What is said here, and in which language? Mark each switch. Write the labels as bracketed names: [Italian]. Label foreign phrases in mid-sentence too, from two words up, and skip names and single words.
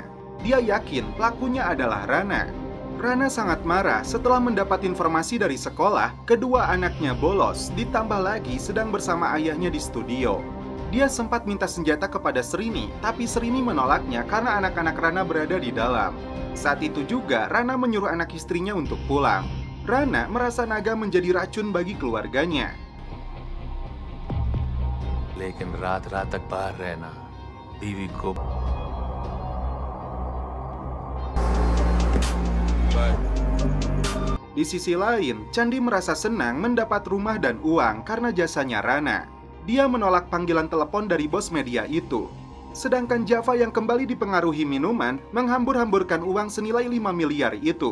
[Indonesian] Dia yakin pelakunya adalah Rana. Rana sangat marah setelah mendapat informasi dari sekolah, kedua anaknya bolos, ditambah lagi sedang bersama ayahnya di studio. Dia sempat minta senjata kepada Srini, tapi Srini menolaknya karena anak-anak Rana berada di dalam. Saat itu juga, Rana menyuruh anak istrinya untuk pulang. Rana merasa Naga menjadi racun bagi keluarganya. [Hindi] लेकिन रात-रात तक बाहर रहना बीवी को [Indonesian] Di sisi lain, Chandi merasa senang mendapat rumah dan uang karena jasanya Rana. Dia menolak panggilan telepon dari bos media itu. Sedangkan Java yang kembali dipengaruhi minuman menghambur-hamburkan uang senilai 5 miliar itu.